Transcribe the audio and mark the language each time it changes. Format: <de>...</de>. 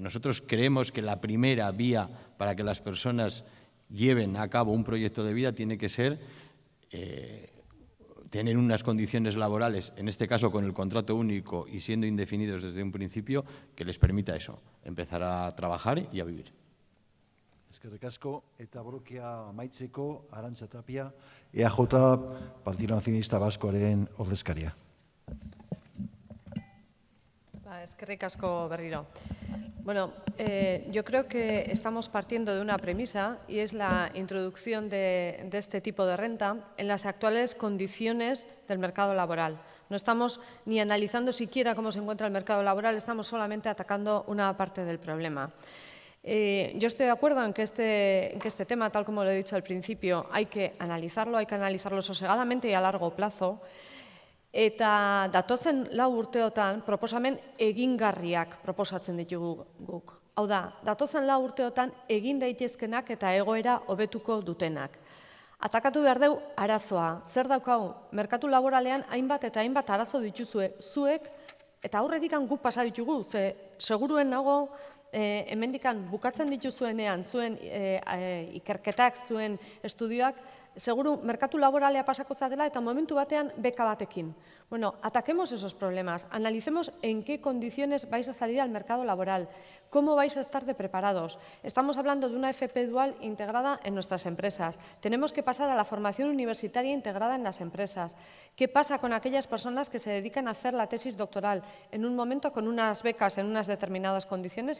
<es>Nosotros creemos que la primera vía para que las personas lleven a cabo un proyecto de vida tiene que ser tener unas condiciones laborales, en este caso con el contrato único y siendo indefinidos desde un principio, que les permita eso, empezar a trabajar y a vivir.</es> <eu>Eskerrik asko, eta brokea amaitzeko, Arantxa Tapia, EAJ Partido Nacionalista Baskoaren ordezkaria. Eskerrik asko berriro.</eu> <es>Bueno, yo creo que estamos partiendo de una premisa y es la introducción de este tipo de renta en las actuales condiciones del mercado laboral. No estamos ni analizando siquiera cómo se encuentra el mercado laboral, estamos solamente atacando una parte del problema. Yo estoy de acuerdo en que este tema, tal como lo he dicho al principio, hay que analizarlo sosegadamente y a largo plazo.</es> <eu>Eta datozen 4 urteotan proposamen egingarriak proposatzen ditugu guk. Hau da, datozen 4 urteotan egin daitezkenak eta egoera hobetuko dutenak. Atakatu behar dugu arazoa. Zer daukagu? Merkatu laboralean hainbat eta hainbat arazo dituzue zuek eta aurretik guk pasa ditugu. Seguruen nago hemendikan bukatzen dituzuenean zuen ikerketak, zuen estudioak, seguru merkatu laboralea pasako zadela eta momentu batean beka batekin.</eu> <es>Bueno, ataquemos esos problemas, analicemos en qué condiciones vais a salir al mercado laboral, cómo vais a estar de preparados. Estamos hablando de una FP dual integrada en nuestras empresas. Tenemos que pasar a la formación universitaria integrada en las empresas. ¿Qué pasa con aquellas personas que se dedican a hacer la tesis doctoral en un momento con unas becas en unas determinadas condiciones?</es>